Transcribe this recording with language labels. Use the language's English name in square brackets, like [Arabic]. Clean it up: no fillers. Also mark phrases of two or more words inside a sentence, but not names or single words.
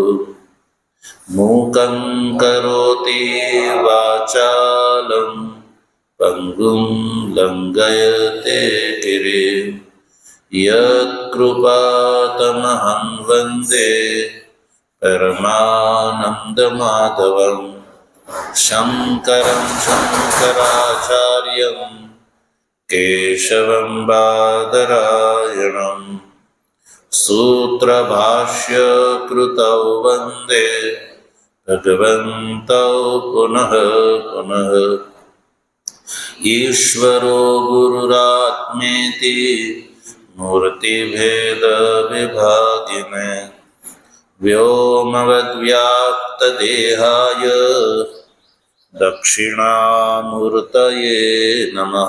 [Sanskrit] मूकं करोति वाचालं पंगुं लंघयते गिरिं यत्कृपातमहं वंदे परमानंदमाधवं शंकरं शंकराचार्यं केशवं बादरायणं सूत्रभाष्यकृतौ वन्दे भगवन्तौ पुनः पुनः। ईश्वरो गुरुरात्मेति मूर्तिभेदविभागिने व्योमवद्व्याप्तदेहाय दक्षिणामूर्तये नमः।